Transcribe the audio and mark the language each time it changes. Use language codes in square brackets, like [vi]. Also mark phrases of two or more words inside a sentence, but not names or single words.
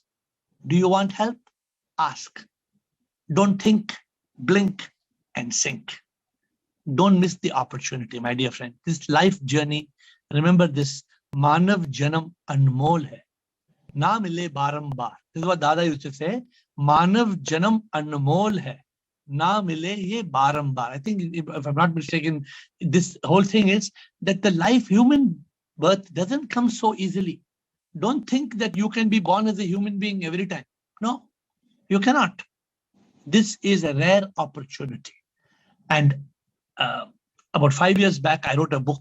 [en] Do you want help? Ask. Don't think, blink and sink. Don't miss the opportunity, my dear friend. This life journey, remember this, [hi] मानव जनम अनमोल है. ना मिले बारंबार. [en] This is what Dada used to say. [hi] मानव जनम अनमोल है। ना मिले ये बारंबार. [en] I think, if I'm not mistaken, this whole thing is that the life, human birth doesn't come so easily. Don't think that you can be born as a human being every time. No, you cannot. This is a rare opportunity. And about 5 years back, I wrote a book.